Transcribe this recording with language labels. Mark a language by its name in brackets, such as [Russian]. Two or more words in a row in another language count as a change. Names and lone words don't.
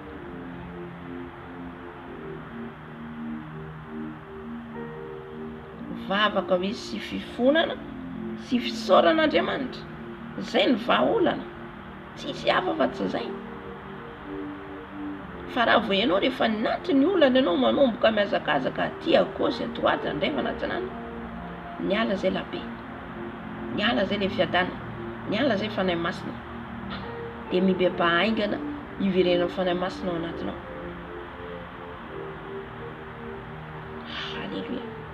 [Malagasy] Vavaka hoe sy fifonana, sy fisaoran'Andriamanitra. Zay ny vahaolana. Tsisy hafa fa tsy zay. Fa raha vao ianao rehefa naty ny olana ianao manomboka miazakazaka aty [French] à gauche à droite [Malagasy] andreva anatinany, niala zay labe, niala zay le fiadana, niala zay fanahy masina, dia mibeba aingana iverenao fanahy masina ao anatinao. Halleluja.